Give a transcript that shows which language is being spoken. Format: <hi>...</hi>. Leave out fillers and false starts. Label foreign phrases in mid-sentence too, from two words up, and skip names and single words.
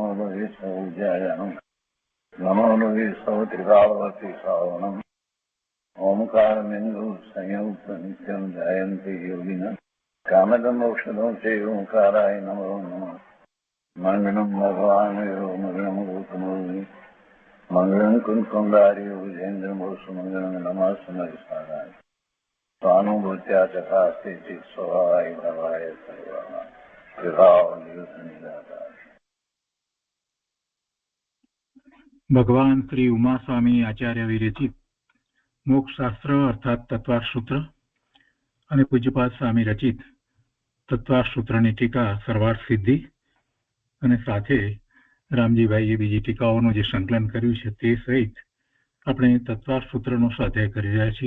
<sa>लोये सौज्यायानं नमो लोये सौत्रिकावती सावनं ओंकारमेन्दु संयुक्त नित्यं ध्यायन्ति योगिनः कामदमोक्षदं चैव ओंकाराय नमो नमः मङ्गलं भगवान् मङ्गलं गौतमोऽग्नि मङ्गलं कुन्कुण्डार्यो विजेन्द्रमोसुमङ्गलं नमः समयसाराय स्वानुभूत्या चकास्ते चित् स्वभावाय भवाय सर्वाः</sa> <gu>ભગવાન શ્રી ઉમાસ્વામી આચાર્ય વિરચિત મોક્ષશાસ્ત્ર અર્થાત તત્વાર્થ સૂત્ર અને પૂજ્યપાદ સ્વામી રચિત તત્વાર્થ સૂત્રની ટીકા સર્વાર્થ સિદ્ધિ અને સાથે રામજીભાઈએ બીજી ટીકાઓનું જે સંકલન કર્યું છે તે સહિત આપણે તત્વાર્થ સૂત્રનો સ્વાધ્યાય કરી રહ્યા છીએ.</gu>